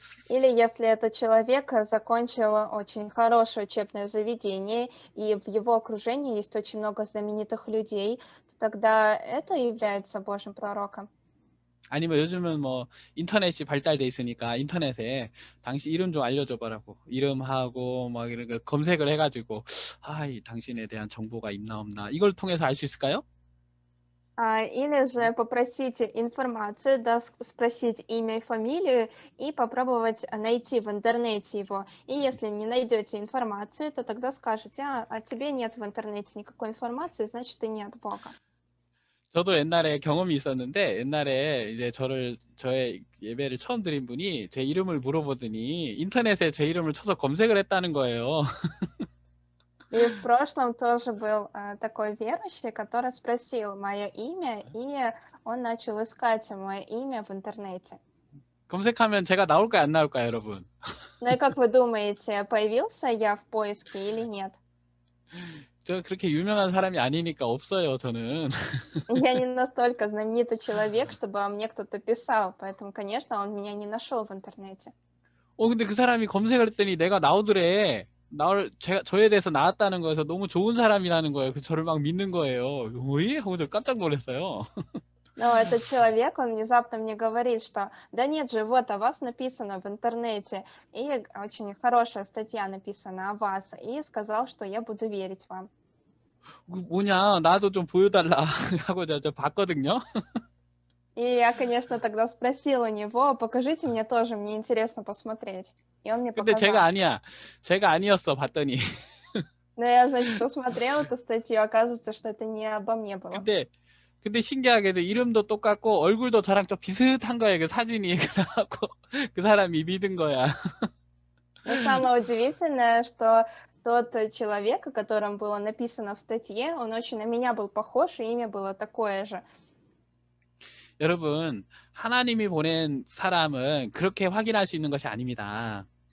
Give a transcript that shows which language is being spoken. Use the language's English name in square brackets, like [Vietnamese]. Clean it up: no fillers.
[Russian] Или если этот человек закончил очень хорошее учебное заведение, и в его окружении есть очень много знаменитых людей, то тогда это является Божьим пророком. [Korean] 아니면 요즘은 뭐 인터넷이 발달돼 있으니까 인터넷에 당신 이름 좀 알려줘 봐라고 이름하고 막 이렇게 검색을 해가지고 아, 이 당신에 대한 정보가 있나 없나 이걸 통해서 알 수 있을까요? [Russian] Или же попросить информацию, да, спросить имя и фамилию и попробовать найти в интернете его. И если не найдете информацию, то тогда скажете, а тебе нет в интернете никакой информации, значит, и нет Бога. [Korean] 저도 옛날에 경험이 있었는데 옛날에 이제 저의 예배를 처음 드린 분이 제 이름을 물어보더니 인터넷에 제 이름을 쳐서 검색을 했다는 거예요. [Russian] И в прошлом тоже был такой верующий, который спросил мое имя, и он начал искать мое имя в интернете. [Korean] 검색하면 제가 나올까요, 안 나올까요, 여러분? [Russian] Ну и как вы думаете, появился я в поиске или нет? [Korean] 저 그렇게 유명한 사람이 아니니까 없어요, 저는. [Russian] Я не настолько знаменитый человек, чтобы о мне кто-то писал, поэтому, конечно, он меня не нашел в интернете. [Korean] 근데 그 사람이 검색을 했더니 내가 나오더래. 저에 대해서 나왔다는 거에서 너무 좋은 사람이라는 거예요. 그래서 저를 막 믿는 거예요. 왜? 하고 저 깜짝 놀랐어요. [Russian] Но этот человек, он внезапно мне говорит, что да нет же, вот о вас написано в интернете, и очень хорошая статья написана о вас, и сказал, что я буду верить вам. [Korean] 뭐냐, 나도 좀 보여달라 하고 저 봤거든요. [Russian] И я, конечно, тогда спросила у него, покажите мне тоже, мне интересно посмотреть. И он мне [Korean] 근데 [Russian] показал. [Korean] 제가 아니었어, 봤더니. [Russian] Но я, значит, посмотрела эту статью, оказывается, что это не обо мне было. [Korean] 근데 신기하게도 이름도 똑같고 얼굴도 저랑 좀 비슷한 거예요. 그 사진이. 그래갖고 그 사람이 믿은 거야. [Russian] Но самое удивительное, что тот человек, о котором было написано в статье, он очень на меня был похож, и имя было такое же. [Korean] 여러분, 하나님이 보낸 사람은 그렇게 확인할 수 있는 것이 아닙니다.